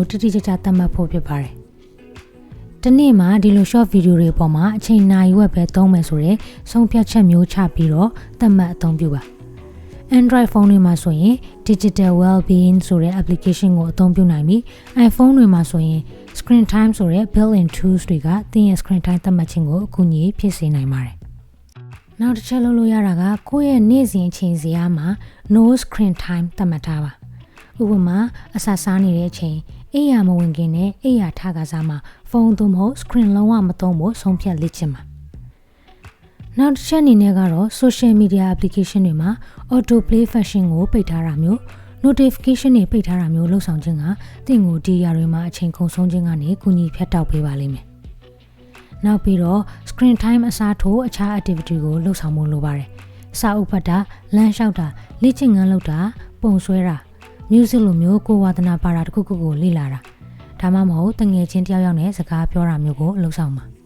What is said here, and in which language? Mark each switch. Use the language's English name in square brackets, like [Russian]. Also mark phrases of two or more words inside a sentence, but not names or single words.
[Burmese] တိတိကျကျသတ်မှတ်ဖို့ဖြစ်ပါတယ်။ဒီနေ့မှာဒီလို [English] short video [Burmese] တွေပေါ်မှာအချိန်နာရီဝက်ပဲသုံးမယ်ဆိုရဲဆုံးဖြတ်ချက်မျိုးချပြီးတော့သတ်မှတ်အသုံးပြုပါ။ Android ဖုန်းတွေမှာဆိုရင် Digital Wellbeing ဆိုတဲ့ application ကိုအသုံးပြုနိုင်ပြီး iPhone တွေမှာဆိုရင် Screen Time ဆိုတဲ့ [English] built-in tools [Burmese] တွေကသင်ရဲ့ [English] screen time [Burmese] သတ်မှတ်ခြင်းကိုအကူအညီဖြစ်စေနိုင်ပါတယ်။နောက်တစ်ချက်လုပ်လို့ရတာကကိုယ့်ရဲ့နေ့စဉ်အချိန်ဇယားမှာ [English] no screen time [Burmese] သတ်မှတ်ထားပါ။ဥ ပမာအစာစားနေတဲ့အချိန်အိယာမဝင်ခင်နဲ့အိယာထားကစားမှာဖုန်းသို့မဟုတ် screen လုံးဝမသုံးဖို့ဆုံးဖြတ်လေ့ကျင့်ပါ နောက်တစ်ချက်အနေနဲ့ကတော့ [English] social media application [Burmese] တွေမှာ [English] auto play function [Burmese] ကိုပိတ်ထားတာမျိုး notification တွေပိတ်ထားတာမျိုးလုပ်ဆောင်ခြင်းကသင်ကိုဒီຢာတွေမှာအချိန်ကုန်ဆုံးခြင်းကနေကူညီဖြတ်တောက်ပေးပါလိမ့်မယ်နောက်ပြီးတော့ [English] screen time [Burmese] အစားထိုးအခြား activity ကိုလုပ်ဆောင်ဖို့လိုပါတယ်စာအုပ်ဖတ်တာလမ်းလျှောက်တာလေ့ကျင့်ခန်းလုပ်တာပုံဆွဲတာmusic လိုမျိုးကိုယ်ဝါသနာပါတာတစ်ခုခုကိုလေ့လာတာဒါမှမဟုတ်တငယ်ချင်းတယောက်ယောက်နဲ့စကားပြောတာမျိုးကိုလုပ်ဆောင်ပါ